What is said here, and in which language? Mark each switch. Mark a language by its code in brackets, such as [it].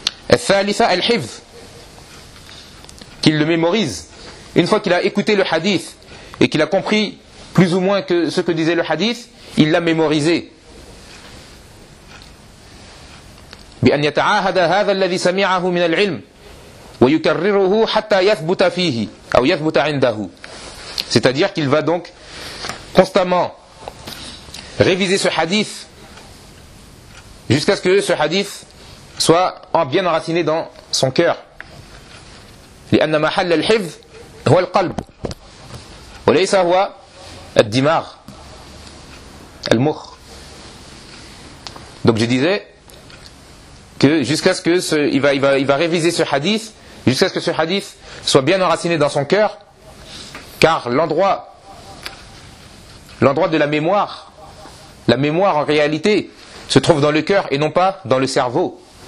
[ar] الثالثة الحفظ. [fr] Qu'il le mémorise. Une fois qu'il a écouté le hadith et qu'il a compris plus ou moins que ce que disait le hadith, il l'a mémorisé. [ar] بأن يتعاهد هذا الذي سمعه من العلم ويكرره حتى يثبت فيه أو يثبت عنده. [fr] C'est-à-dire qu'il va donc constamment réviser ce hadith jusqu'à ce que ce hadith soit bien enraciné dans son cœur. [ar] لأن محل الحفظ هو القلب وليس هو الدماغ المخ. [fr] Donc je disais que jusqu'à ce que ce, il va réviser ce hadith jusqu'à ce que ce hadith soit bien enraciné dans son cœur, car l'endroit de la mémoire en réalité se trouve dans le cœur et non pas dans le cerveau.